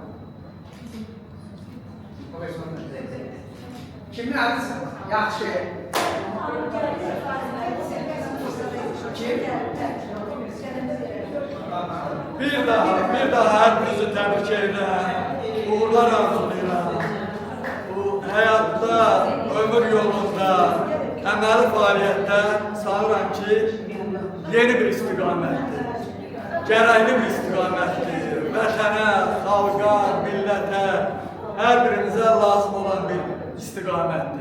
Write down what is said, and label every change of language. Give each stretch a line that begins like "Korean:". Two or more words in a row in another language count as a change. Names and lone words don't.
Azerbaijani: Kimin adı var? Yaxşı. Kim?
Turkish: Bir daha hepinizi tebrik ederim.
Azerbaijani: Uğurlar arzulayıram. Bu hayatta, ömür yolunda, əməli fəaliyyətdə sanıram ki, yeni bir istiqamətdir. Gərəkli bir istiqamətdir. Vətənə, xalqa, millətə, hər birimizə lazım olan bir istiqamətdir.